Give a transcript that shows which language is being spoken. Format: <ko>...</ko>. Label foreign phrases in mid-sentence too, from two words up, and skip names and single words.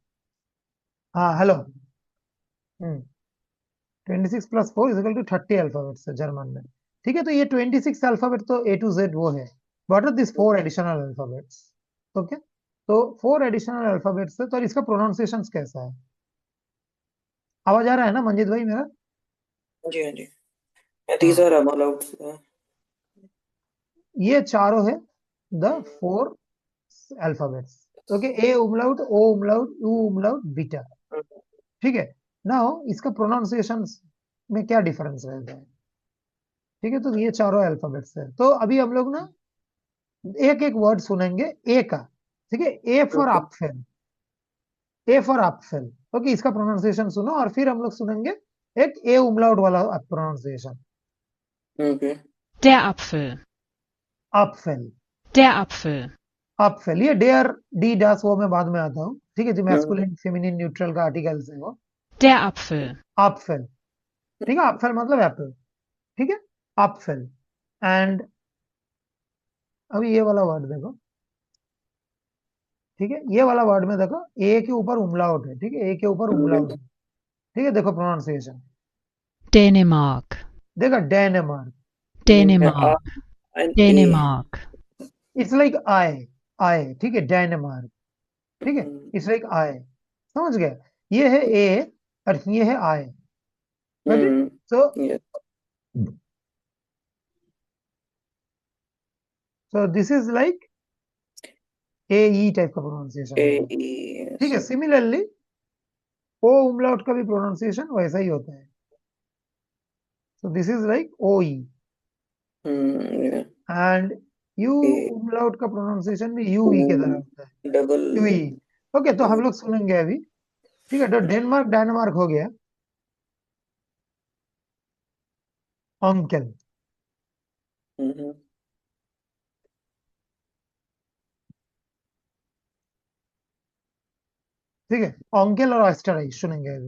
<hi>हाँ हेलो, 26 + 4 = 30 अल्फाबेट्स है जर्मन में. ठीक है, तो ये 26 अल्फाबेट तो</hi> <en>A to Z</en> <hi>वो है.</hi> <en>What are this 4 additional alphabets?</en> <hi>ओके, तो</hi> <en>4 additional alphabets</en> <hi>है, तो इसका प्रोनाउंसिएशन कैसा है? आवाज आ रहा है ना मंजित भाई मेरा? जी हाँ जी.</hi> <en>These are allowed.</en> <hi>ये चारों है</hi> <en>the 4 alphabets. Okay, A umlaut, O umlaut, U umlaut, beta.</en> <hi>ठीक है. Now इसका pronunciation में क्या difference रहता है? ठीक है, तो ये चारों अल्फाबेट्स है. तो अभी हम लोग ना एक एक वर्ड सुनेंगे ए का. ठीक है,</hi> <en>A for Okay. apfel. A for apfel.</en> <hi>ओके, इसका प्रोनाउंसिएशन सुनो और फिर हम लोग सुनेंगे एक ए उमलाउट वाला प्रोनाउंसिएशन.</hi> <en>Okay.</en> <de>Der Apfel. apfel. Der Apfel. apfel.</de> <hi>ये</hi> <de>der die das</de> <hi>वो मैं बाद में आता हूँ. ठीक है, जो हम्म.</hi> <en>masculine feminine neutral</en> <hi>का आर्टिकल्स है वो.</hi> <de>Der Apfel. apfel.</de> <hi>ठीक है, apfel मतलब एप्पल. ठीक है, apfel. एंड अभी ये वाला वर्ड देखो. ठीक है, ये वाला वर्ड में देखो ए के ऊपर उमलाउट है. ठीक है, ए के ऊपर उमलाउट है. ठीक है, देखो प्रोनाउंसिएशन.</hi> <de>Dänemark.</de> <hi>देखो डेनमार्क.</hi> <de>Dänemark.</de> <en>And A.</en> <de>Dänemark.</de> <en>It's like I.</en> <hi>ठीक है, डेनमार्क. ठीक है,</hi> <en>it's like I.</en> <hi>समझ गए? ये है ए और ये है आई. ओके, Hmm. सो</hi> <en>Yes. This is like A E type का प्रोनाउंसिएशन. A. E.</en> <hi>ठीक है,</hi> <en>Yes.</en> <hi>सिमिलरली ओ उमलाउट का भी प्रोनाउंसिएशन वैसा ही होता है.</hi> <en>So this is like O E. Yeah. And U A.</en> <hi>उमलाउट का प्रोनाउंसिएशन भी यू ई के तरह होता है.</hi> <en>Double.</en> <hi>यू ई. ओके, तो हम लोग सुनेंगे अभी. ठीक है, तो डेनमार्क डेनमार्क हो गया. अंकल. Mm-hmm. ठीक है, अंकल और ऑयस्टराइज सुनेंगे अभी.</hi>